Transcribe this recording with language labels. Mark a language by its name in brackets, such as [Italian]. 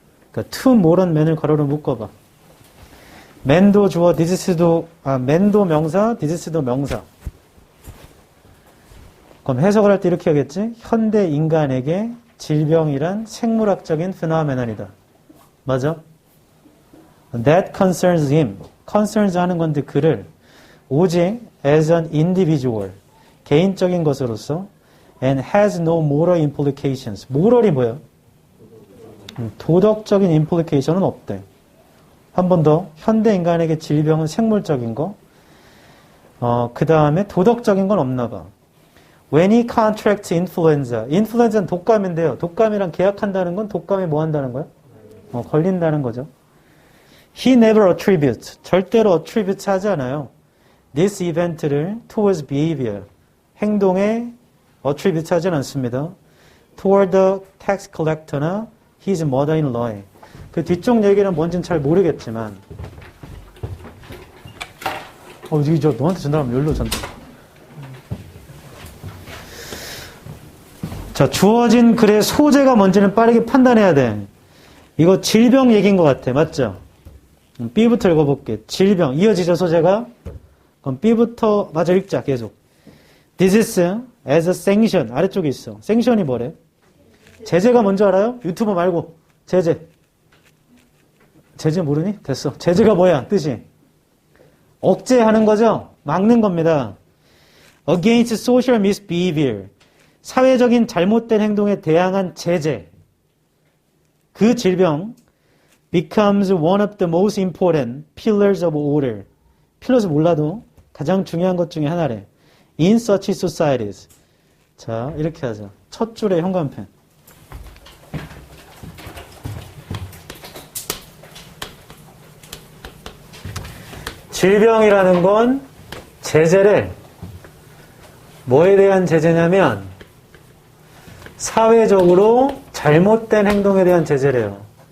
[Korean] 그러니까 [English] to modern man [Korean] 을 가로로 묶어봐. man도 주어, man도 명사, 디지스도 명사. 그럼 해석을 할 때 이렇게 하겠지? 현대 인간에게 질병이란 생물학적인 phenomenon이다. 맞아? [English] That concerns him. concerns [Korean] 하는 건데 그를 오직 [English] as an individual, [Korean] 개인적인 것으로서 [English] and has no moral implications. [Korean] moral이 뭐야? 도덕적인 implication은 없대. 한 번 더. 현대 인간에게 질병은 생물적인 거. 그 다음에 도덕적인 건 없나 봐. [English] When he contracts influenza. [Korean] influenza는 독감인데요. 독감이랑 계약한다는 건 독감에 뭐 한다는 거야? 걸린다는 거죠. [English] He never attributes. [Korean] 절대로 attributes 하지 않아요. [English] This event를 towards behavior. [Korean] 행동에 attribute 하진 않습니다. [English] Toward the tax collector나 his mother-in-law. [Korean] 그 뒤쪽 얘기는 뭔지는 잘 모르겠지만 이게 저 너한테 전달하면 열로 전달. 자, 주어진 글의 소재가 뭔지는 빠르게 판단해야 돼. 이거 질병 얘기인 것 같아. 맞죠? B부터 읽어볼게. 질병. 이어지죠, 소재가? 그럼 B부터 마저 읽자, 계속. [English] Disease as a sanction. [Korean] 아래쪽에 있어. sanction이 뭐래? 제재가 뭔지 알아요? 유튜브 말고. 제재. 제재 모르니? 됐어. 제재가 뭐야? 뜻이? 억제하는 거죠? 막는 겁니다. [English] Against social misbehavior. [Korean] 사회적인 잘못된 행동에 대항한 제재. [English] 그 질병 becomes one of the most important pillars of order. [Korean] pillars 몰라도 가장 중요한 것 중에 하나래. [English] In such societies. [Korean] 자, 이렇게 하자. 첫 줄에 현관펜. 질병이라는 건 제재를 뭐에 대한 제재냐면 사회적으로 잘못된 행동에 대한 제재래요.